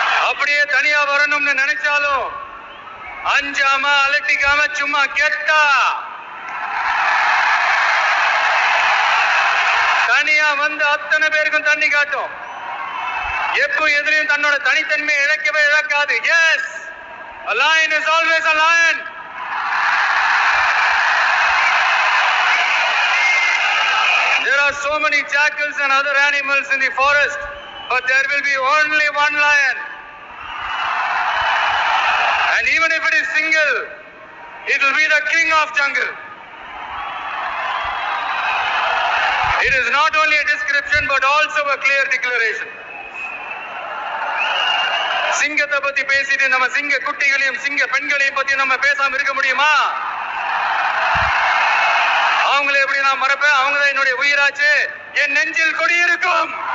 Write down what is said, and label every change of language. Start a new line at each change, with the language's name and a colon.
Tamil: அப்படியே தனியா வரணும்னு நினைச்சாலும் அஞ்சாம அலட்டிக்காம சும்மா கெத்தா தனியா வந்து அத்தனை பேருக்கும் தண்ணி காட்டும். எப்போ எதிரையும் தன்னோட தனித்தன்மையை இழக்கவே இழக்காது.
English: Yes, a lion is always a lion. There are so many jackals and other animals in the forest, but there will be only one lion. And even if it is single, it will be the king of jungle. It is not only a description but also a clear declaration.
Tamil: சிங்கத்தை பத்தி பேசிட்டு நம்ம சிங்க குட்டிகளையும் சிங்க பெண்களையும் பத்தி நம்ம பேசாம இருக்க முடியுமா? அவங்களை எப்படி நான் மறப்பேன்? அவங்க தான் என்னுடைய உயிராச்சு. என் நெஞ்சில் கொடியிருக்கும்.